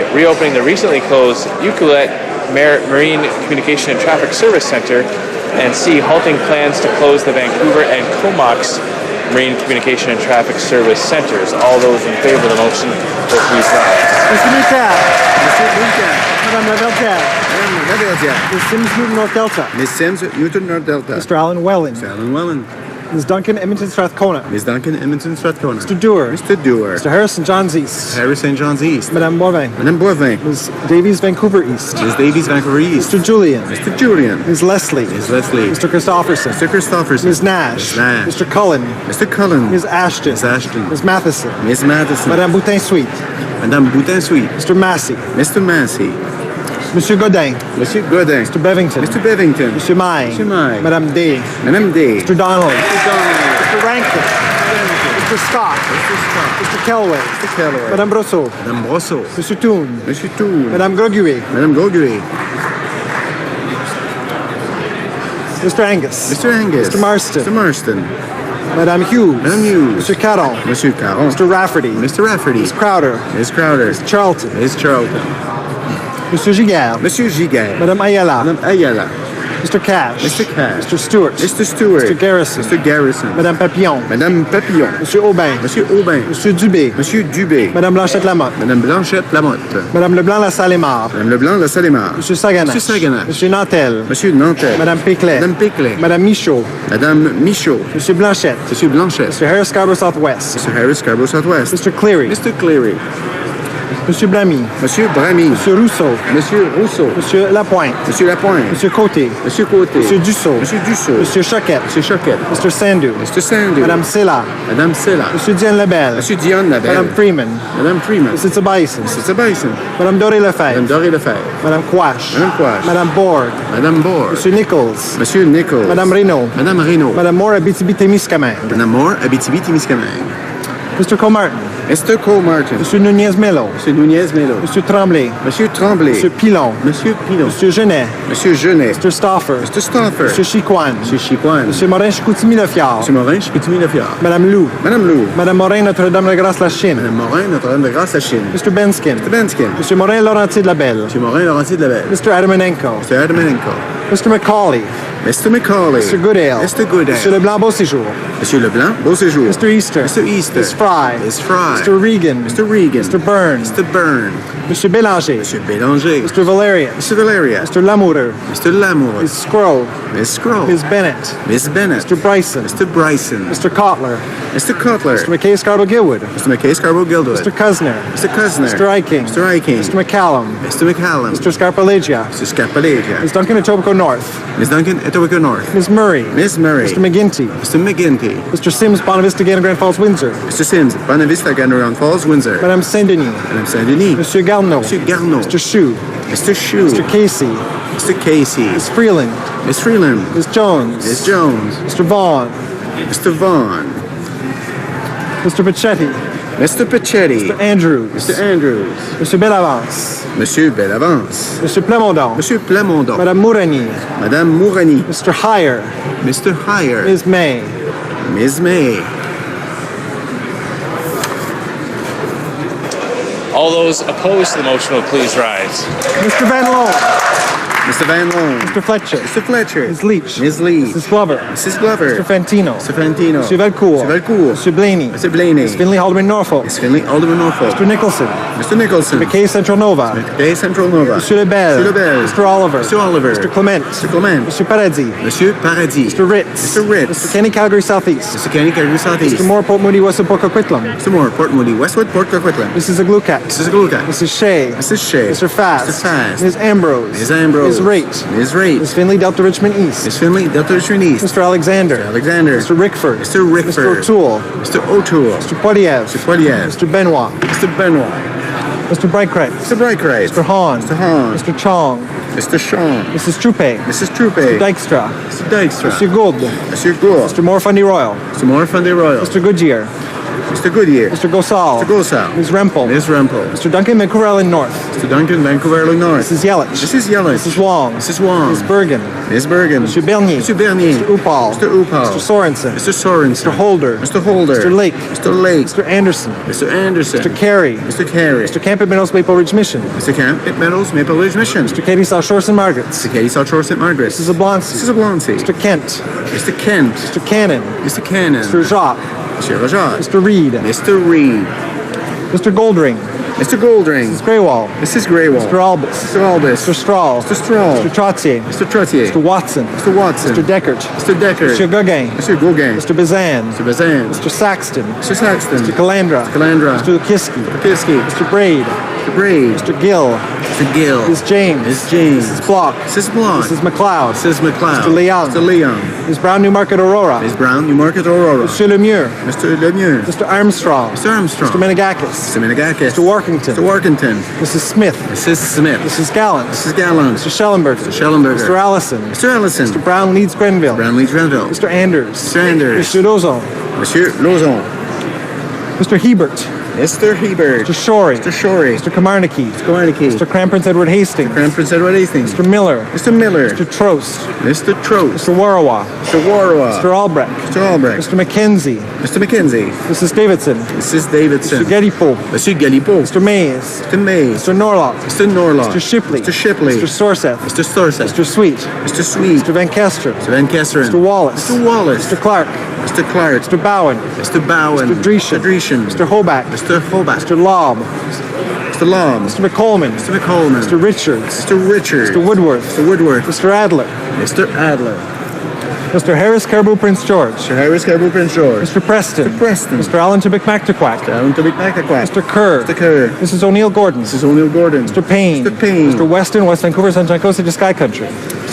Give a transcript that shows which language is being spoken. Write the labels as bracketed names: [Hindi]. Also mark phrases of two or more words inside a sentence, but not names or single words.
[English] Reopening the recently closed Ucluelet Marine Communication and Traffic Service Center. And C. Halting plans to close the Vancouver and Comox Marine Communication and Traffic Service Centers. All those in favor of the motion, vote please now. Mr. Lucan. Mr. Lucan. Madame Laverdière. Madame Laverdière. Ms. Sims, Newton, North Delta. Ms. Sims, Newton, North Delta. Mr. Alan Welland. Mr. Alan Welland. Ms. Duncan, Edmonton, Strathcona. Ms. Duncan, Edmonton, Strathcona. Mr. Dewar. Mr. Dewar. Mr. Harrison, John's East. Harris St. John's East. Madame Boivin. Madame Boivin. Ms. Davies, Vancouver East. Ms. Davies, Vancouver East. Mr. Julian. Mr. Julian. Ms. Leslie. Ms. Leslie. Mr. Christopherson. Mr. Christopherson. Ms. Nash. Ms. Nash. Mr. Cullen. Mr. Cullen. Ms. Ashton. Ms. Ashton. Ms. Matheson. Ms. Matheson. Madame Boutin-Sweet. Madame Boutin-Sweet. Mr. Massey. Mr. Massey. Monsieur Godin. Monsieur Godin. Mr. Bevington. Mr. Bevington. Monsieur May. Monsieur May. Madame Day. Madame Day. Mr. Donnelly. Mr. Donnelly. Mr. Rankin. Mr. Scott. Mr. Scott. Mr. Kelway. Mr. Kellaway. Madame Brosseau. Madame Brosseau. Monsieur Toon. Monsieur Toul. Madame Groguet. Madame Groguet. Mr. Angus. Mr. Angus. Mr. Marston. Mr. Marston. Madame Hughes. Madame Hughes. Mr. Caron. Monsieur Caron. Mr. Rafferty. Mr. Rafferty. Ms. Crowder. Ms. Crowder. Charlton. Ms. Charlton. Monsieur Giguère. Monsieur Giguère. Madame Ayala. Madame Ayala. Mr. Cash. Mr. Cash. Mr. Stewart. Mr. Stewart. Mr. Garrison. Mr. Garrison. Madame Papillon. Madame Papillon. Monsieur Aubin. Monsieur Aubin. Monsieur Dubé. Monsieur Dubé. Madame Blanchette-Lamotte. Madame Blanchette-Lamotte. Madame Leblanc-Lassalle-Aymar. Madame Leblanc-Lassalle-Aymar. Monsieur Saganache. Monsieur Saganache. Monsieur Nantel. Monsieur Nantel. Madame Péclet. Madame Péclet. Madame Michaud. Madame Michaud. Monsieur Blanchette. Monsieur Blanchette. Monsieur Harris Scarborough Southwest. Monsieur Harris Scarborough Southwest. Mr. Cleary. Mr. Cleary. Monsieur Blamy. Monsieur Bramy. Monsieur Rousseau. Monsieur Rousseau. Monsieur Lapointe. Monsieur Lapointe. Monsieur Côté. Monsieur Côté. Monsieur Dussault. Monsieur Dussault. Monsieur Choquette. Monsieur Choquette. Mr. Sandhu. Mr. Sandhu. Madame Silla. Madame Silla. Monsieur Diane Lebel. Monsieur Dion Labelle. Madame Freeman. Madame Freeman. Monsieur Tsabaïsen. Monsieur Sabaïsen. Madame Doré Lefebvre. Madame Doré Lefebvre. Madame Quash. Madame Quash. Madame Borg. Madame Bohr. Monsieur Nichols. Monsieur Nichols. Madame Reynaud. Madame Reynaud. Madame Moore, Abitibi-Témiscamingue. Madame Moore, Abitibi-Témiscamingue. Mr. Comartin. Mr. Cole Martin. Monsieur Nunez-Melo. Monsieur Nunez-Melo. Monsieur Tremblay. Monsieur Tremblay. Monsieur Pilon. Monsieur Pilon. Monsieur Genet. Monsieur Genet. Mr. Stauffer. Mr. Stauffer. Monsieur Chicoine. Monsieur Chicoine. Monsieur Morin-Chicoutimi-Lefiard. Monsieur Morin, Chicoutimi-Lefiard. Madame Lou. Madame Lou. Madame Morin, Notre-Dame-de-Grâce-la-Chine. Madame Morin, Notre-Dame de Grâce-la-Chine. Mr. Benskin. Mr. Benskin. Monsieur Morin-Laurentier de la Belle. Monsieur Morin, Laurentier de la Belle. Mr. Adamanenko. Mr. Adamanenko. Mr. McCauley. Mr. Macaulay. Mr. Goodale. Mr. Goodale. Monsieur Leblanc, beau séjour. Monsieur Leblanc, beau séjour. Mr. Easter. Mr. Easter. Ms. Fry. Ms. Fry. Mr. Regan. Mr. Regan. Mr. Byrne. Mr. Byrne. Mr. Bélanger. Monsieur Bélanger. Mr. Valerian. Mr. Valeria. Mr. Lamoureux. Mr. Lamour. Ms. Scroll. Miss Scroll. Ms. Bennett. Miss Bennett. Mr. Bryson. Mr. Bryson. Mr. Cotler. Mr. Cutler. Mr. McKay Scarborough-Gilwood. Mr. McKay Scarborough-Gilwood. Mr. Cusner. Mr. Cusner. Mr. Eiking. Mr. Eiking. Mr. McCallum. Mr. McCallum. Mr. Scarpalegia. Mr. Scarpalegia. Ms. Duncan Etobicoke North. Miss Duncan, Etobicoke North. Ms. Murray. Miss Murray. Mr. McGinty. Mr. McGinty. Mr. Sims, Bonavista, Galen, Grand Falls, Windsor. Mr. Sims, Bonavista, Ganoran Falls, Windsor. Madame Saint-Denis. Madame Saint-Denis. Monsieur Garneau. Monsieur Garneau. Mr. Chou. Mr. Chou. Mr. Casey. Mr. Casey. Ms. Freeland. Miss Freeland. Ms. Jones. Miss Jones. Mr. Vaughn. Mr. Vaughn. Mr. Pachetti. Mr. Pachetti. Mr. Andrews. Mr. Andrews. Mr. Bellavance. Monsieur Bellavance. Mr. Plamondon. Monsieur Plamondon. Madame Mourani. Madame Mourani. Mr. Heyer. Mr. Heyer. Ms. May. Ms. May. All those opposed to the motion will please rise. Mr. Van Loan. Mr. Van Loan. Mr. Fletcher. Mr. Fletcher. Ms. Leach. Ms. Leach. Mrs. Glover. Mrs. Glover. Mr. Fantino. Mr. Fantino. Mr. Valcourt. Mr. Valcourt. Mr. Blaney. Mr. Blaney. Ms. Finley Haldeman Norfolk. Miss Finley, Alderman Norfolk. Mr. Nicholson. Mr. Nicholson. McKay Central Nova. McKay Central Nova. Monsieur Lebel. Monsieur Lebel. Mr. Oliver. Mr. Oliver. Mr. Clement. Mr. Clement. Mr. Paradis. Monsieur Paradis. Mr. Ritz. Mr. Ritz. Mr. Kenny Calgary Southeast. Mr. Kenny Calgary Southeast. Mr. Moore Port Moody West of Port Coquitlam. Mr. Moore, Port Moody, Westwood, Port Coquitlam. Mrs. Aglukat. Mrs. Gluka. Mrs. Shea. Mrs. Shea. Mr. Fast. Mr. Fast. Ms. Ambrose. Ms. Ambrose. Ms. Raitt. Ms. Raitt. Ms. Finley Delta Richmond East. Miss Finley, Delta Richmond East. Mr. Alexander. Alexander. Mr. Rickford. Mr. Rickford. Mr. O'Toole. Mr. O'Toole. Mr. Poiliev. Mr. Poiliev. Mr. Benoit. Mr. Benoit. Mr. Brightcrest. Mr. Brightcrest. Mr. Hahn. Mr. Hahn. Mr. Chong. Mr. Sean. Mrs. Troupe. Mrs. Troupe. Mr. Dykstra. Mr. Dykstra. Mr. Gould. Mr. Gould. Mr. Morfundy Royal. Mr. Morfundy Royal. Mr. Goodyear. Mr. Goodyear. Mr. Gosal. Mr. Gosal. Ms. Rempel. Ms. Rempel. Mr. Duncan McCurrell North. Mr. Duncan, Vancouver, Illinois. Mrs. Yelich. Mrs. Yelich. Mrs. Wong. Mrs. Wong. Ms. Bergen. Ms. Bergen. Mr. Bernier. Mr. Bernier. Mr. Upal. Mr. Upal. Mr. Sorensen. Mr. Sorensen. Mr. Holder. Mr. Holder. Mr. Lake. Mr. Lake. Mr. Anderson. Mr. Anderson. Mr. Carey. Mr. Carey. Mr. Camp at Meadows Maple Ridge Mission. Mr. Camp at Meadows, Maple Ridge Mission. Mr. Katie South Shore St. Margaret's. Mr. Katie South Shore St. Margaret's. Mrs. Oblonsky. Mrs. Oblonsky. Mr. Kent. Mr. Kent. Mr. Cannon. Mr. Cannon. Mr. Jacques. Mr. Rajat. Mr. Reed. Mr. Reed. Mr. Goldring. Mr. Goldring. Mrs. Greywall. Mrs. Greywall. Mr. Albus. Mr. Albus. Mr. Strahl. Mr. Strahl. Mr. Trottier. Mr. Trottier. Mr. Watson. Mr. Watson. Mr. Deckert. Mr. Deckard. Mr. Gauguin. Mr. Gauguin. Mr. Bazan. Mr. Bazan. Mr. Saxton. Mr. Saxton. Mr. Calandra. Calandra. Mr. Lukiski. Kiski. Mr. Braid. Mr. Braid. Mr. Gill. Mr. Gill. Ms. James. Ms. James. Mrs. Block. Mrs. Block. Mrs. McLeod. Mrs. McLeod. Mr. Leon. Mr. Leon. Ms. Brown Newmarket Aurora. Ms. Brown, Newmarket Aurora. Monsieur Lemieux. Mr. Lemieux. Mr. Armstrong. Mr. Armstrong. Mr. Menegakis. Mr. Menegakis. Mr. Workington. Mr. Workington. Mrs. Smith. Mrs. Smith. Mrs. Gallant. Mrs. Gallant. Mr. Schellenberger. Mr. Schellenberger. Mr. Allison. Mr. Allison. Mr. Brown Leeds Grenville. Brown Leeds Grenville. Mr. Anders. Mr. Anders. Mr. Lozon. Monsieur Lozon. Mr. Hebert. Mr. Hebert. Mr. Shorey. Mr. Shorey. Mr. Kamarnicki. Mr. Kowarnicki. Mr. Crown Prince Edward Hastings. Crown Prince Edward Hastings. Mr. Miller. Mr. Miller. Mr. Trost. Mr. Trost. Mr. Warawa. Mr. Warawa. Mr. Albrecht. Mr. Albrecht. Mr. McKenzie. Mr. McKenzie. Mrs. Davidson. Mrs. Davidson. Mr. Gedipo. Monsieur Galipo. Mr. Mays. Mr. Mays. Mr. Norlock. Mr. Norlock. Mr. Shipley. Mr. Shipley. Mr. Sorseth. Mr. Storseth. Mr. Sweet. Mr. Sweet. Mr. Van Kesteren. Mr. Van Kesteren. Mr. Wallace. Mr. Wallace. Mr. Clark. Mr. Clark. Mr. Bowen. Mr. Bowen. Mr. Dreeshen. Mr. Dreeshen. Mr. Hoback. Mr. Hoback. Mr. Lobb. Mr. Long. Mr. McColeman. Mr. McColeman. Mr. Richards. Mr. Richards. Mr. Woodworth. Mr. Woodworth. Mr. Adler. Mr. Adler. Mr. Harris Caribou Prince George. Mr. Harris Caribou Prince George. Mr. Preston. Mr. Preston. Mr. Allen Tibic Mactaquac. Down to Mactaquac. Mr. Kerr. Mr. Kerr. Mrs. O'Neill Gordon. Mrs. O'Neill Gordon. Mr. Payne. Mr. Payne. Mr. Weston, West Vancouver, Sunshine Coast, to Sky Country. Mr.